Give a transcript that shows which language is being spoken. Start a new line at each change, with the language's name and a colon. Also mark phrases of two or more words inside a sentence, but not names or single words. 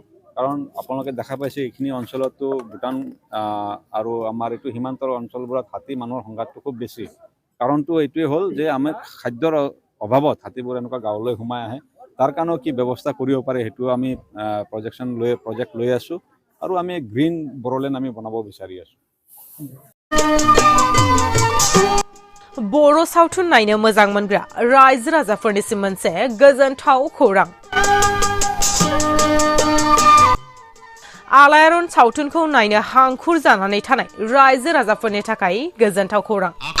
Assamese: কাৰণ আপোনালোকে দেখা পাইছে এইখিনি অঞ্চলতো ভূটান আৰু আমাৰ এইটো সীমান্তৰ অঞ্চলবোৰত হাতী মানুহৰ সংঘাতটো খুব বেছি। কাৰণটো এইটোৱে হ'ল যে আমি খাদ্যৰ অভাৱত হাতীবোৰ এনেকুৱা গাঁৱলৈ সোমাই আহে। তাৰ কাৰণেও কি ব্যৱস্থা কৰিব পাৰে সেইটো আমি প্ৰজেক্ট লৈ আছোঁ। আৰু আমি গ্ৰীণ বড়োলেণ্ড আমি বনাব বিচাৰি আছোঁ।
Bodo: बर' सावथुन नायनो मोजां मोनग्रा रायजो राजाफोरनिसिम मोनसे गोजोनथाव खौरां। आलायारन सावथुनखौ नायनो हांखुर जानानै थानाय रायजो राजाफोरनि थाखाय गोजोनथाव खौरां।